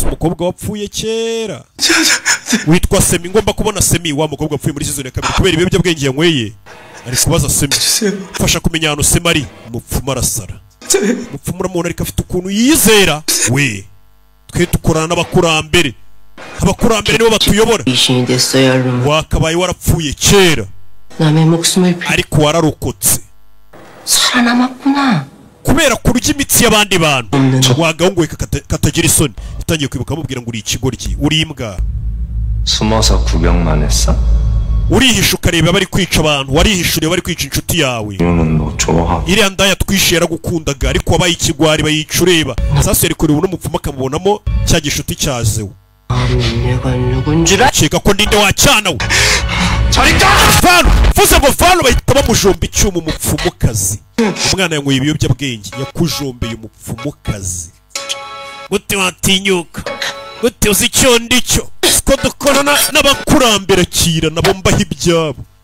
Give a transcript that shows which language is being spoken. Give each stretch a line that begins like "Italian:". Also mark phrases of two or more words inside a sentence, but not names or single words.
Kinyarwanda: umukobwa wapfuye kera witwa Semi ngomba kubona Semi wa mukobwa wapfuye muri season ya 2 kubera ibiyobyabwenge yanyweye ari kubaza Semi fasha kumenya hano Semi ari umupfumu arasara umupfumu uramubona ariko afite ukuntu yizera we twe tukorana n'abakurambere nibo batuyobora wakabaye warapfuye kera ariko wararokotse kubera kurya imitsi y'abandi bantu wagahunguye katagira isoni utangiye kwibuka mubwira ngo uri ikigoryi uri imbwa
Korean: 숨어서 구경만 했어?
Kinyarwanda: urihisha ukareba bari kwica abantu warihishuriye bari kwica inshuti yawe iriya ndaya twishe yaragukundaga ariko wabaye ikigwari bayica ureba sasa yari kureba n'umupfumu akamubonamo cya gishuti cyazewe keka ko ndinde wacyana we Vano fuze ngo Vano bahita bamujomba icyuma umupfumukazi umwana yanyweye ibiyobyabwenge yakujombeye umupfumukazi gute watinyuka gute uzi icyo ndicyo ko dukorana n'abakurambere kira nabo mbaho ibyabo